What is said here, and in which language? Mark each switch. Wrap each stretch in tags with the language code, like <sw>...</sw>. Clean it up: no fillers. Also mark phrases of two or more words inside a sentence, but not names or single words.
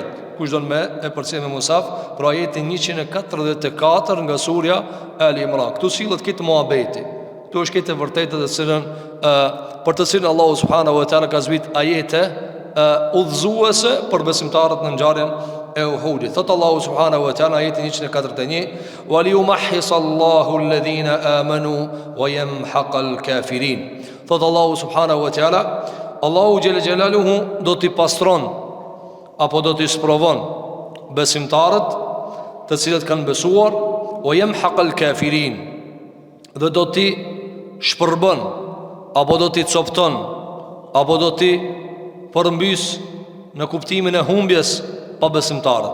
<sq>Kush do me e përcjell me musaf për ajetin 144 nga surja Ali Imran. Këtu sillet këtë muhabeti. Këtu është këtë vërtetë të cilën për të cilën Allahu</sq> <ar>سبحانه وتعالى</ar> <sq>ka zbrit ajete udhëzuese për besimtarët në ngjarjen e Uhudit. Thot Allahu</sq> <ar>سبحانه وتعالى</ar> <sq>ajetin 141:</sq> <ar>"وليمحص الله الذين آمنوا ويمحق الكافرين."</ar> <sq>Thot Allahu</sq> <ar>سبحانه وتعالى,</ar> <sq>Allahu</sq> <ar>جل جلاله</ar> <sq>do t'i pastron apo do t'i sprovon besimtarët të cilët kanë besuar,</sq> <ar>ويمحق الكافرين,</ar> <sq>dhe do t'i shpërbën apo do t'i copton apo do t'i përmbys në kuptimin e humbjes pa besimtarët.</sq>